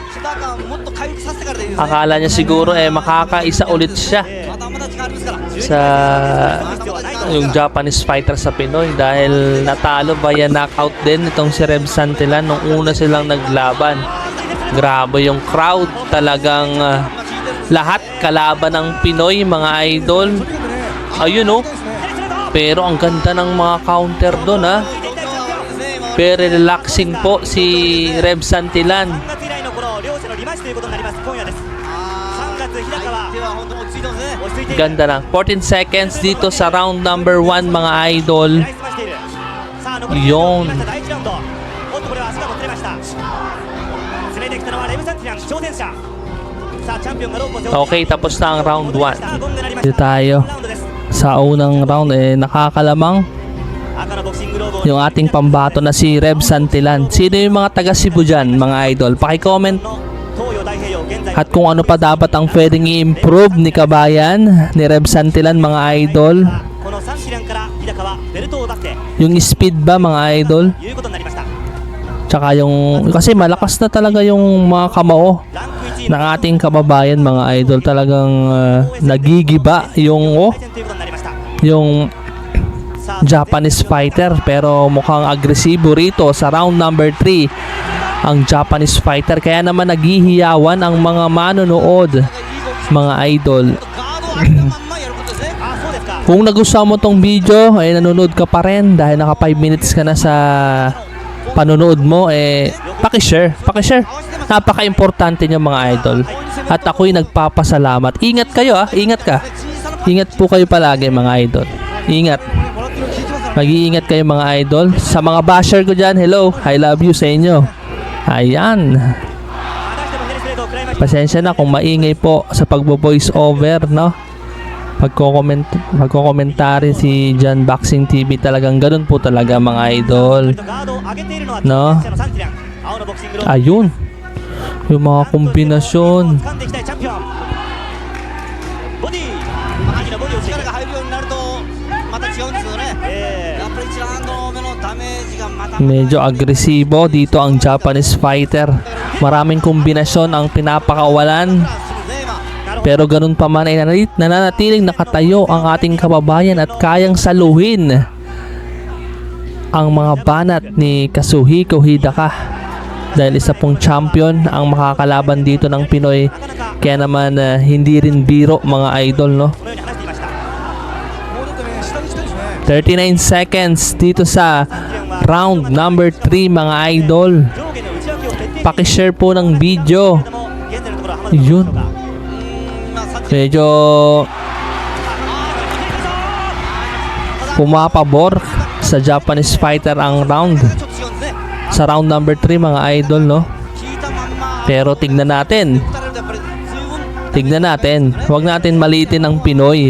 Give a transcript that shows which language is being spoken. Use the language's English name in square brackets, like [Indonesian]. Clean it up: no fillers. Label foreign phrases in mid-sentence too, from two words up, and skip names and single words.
[Filipino] Akala niya siguro makakaisa ulit siya sa yung [English] Japanese fighter [Filipino] sa Pinoy dahil natalo via knockout din itong si Reb Santillan nung una silang naglaban. Grabe yung crowd, talagang Lahat kalaban ng Pinoy, mga idol. Ayun oh. Pero ang ganda ng mga counter doon ha. [English] Very relaxing [Filipino] po si Reb Santillan. [Japanese] 3 月以来のこの両者のリマッチということになります今夜です3月日高は落ち着いてますね落ち着いている [Filipino] Ganda na. 14 seconds dito sa [English] round number [Filipino] 1, mga idol. [Japanese] ナイスマしているさあ残り1分となりました第1ラウンドおっとこれは足がもつれました詰めてきたのはレブ・サンティラン挑戦者さあチャンピオンがロープを背負って [Filipino] Okay, tapos na ang round 1. [Japanese] さあゴングが鳴りまし [Filipino] Dito [Japanese] た [Filipino] tayo. [Japanese] ラウンドです [Filipino] Sa unang round, nakakalamang [Japanese] 赤のボクシングローブを [Filipino] yung ating pambato na si Reb Santillan. Sino yung mga taga Cebu dyan, mga idol? Paki-comment. [Japanese] の東洋太平洋現在 [Filipino] At kung ano pa dapat ang pwedeng i-improve ni Kabayan, ni Reb Santillan, mga idol. [Japanese] このサンティランから日高はベルトを奪って [Filipino] Yung speed ba, mga idol? [Japanese] いうことになりました [Filipino] Tsaka yung, kasi malakas na talaga yung mga kamao [Japanese] ランク1位 [Filipino] ng ating kababayan, mga idol. Talagang nagigiba yung, [Japanese] 対戦ということになりました [Filipino] yung [Japanese] さあ [English] Japanese fighter, [Filipino] pero mukhang agresibo rito sa [English] round number [Filipino] 3 ang [English] Japanese fighter, [Filipino] kaya naman naghihiyawan ang mga manonood, mga idol. [Japanese] あそうですか [Filipino] Kung nagustuhan mo tong video, ay nanonood ka pa rin dahil naka 5 minutes ka na sa panonood mo, paki-share. Napaka-importante nyo, mga idol. At ako'y nagpapasalamat. Ingat kayo ingat ka. Ingat po kayo palagi, mga idol. Ingat. Mag-iingat kayo, mga idol. Sa mga basher ko dyan, [English] hello, I love you [Filipino] sa inyo. Ayan. [Japanese] またしてもヘルスレートを食らいました [Filipino] Pasensya na kung maingay po sa pagbo-voice over, no? Pagkokomentary si John Boxing TV, talagang ganun po talaga, mga idol. [Japanese] ガードを上げているのはの挑戦者のサンティラン青のボクシングローブ [Filipino] Ayun. Yung mga kombinasyon. [Japanese] 掴んでいきたいチャンピオンボディ右のボディを力が入るようになるとまた違うんですよねやっぱり1ラウンド目のダメージがまた [Filipino] Medyo agresibo dito ang [English] Japanese fighter. [Filipino] Maraming kombinasyon ang pinapakawalan. Pero ganun pa man ay nananatiling nakatayo ang ating kababayan at kayang saluhin ang mga banat ni Kazuhiko Hidaka. Dahil isa pong champion ang makakalaban dito ng Pinoy. Kaya naman hindi rin biro, mga idol, no? [Japanese] このように話していました [Filipino] 39 seconds dito sa [English] round number [Filipino] 3, mga idol. [Japanese] 上下の内訳を徹底 [Filipino] Paki-share po ng video. [Japanese] でも現在のところは浜田 [Filipino] Yun. [Japanese] さん [Filipino] Medyo pumapabor sa [English] Japanese fighter [Filipino] ang round. Sa [English] round number [Filipino] 3, mga idol, no? Pero tignan natin. Huwag natin maliitin ang Pinoy.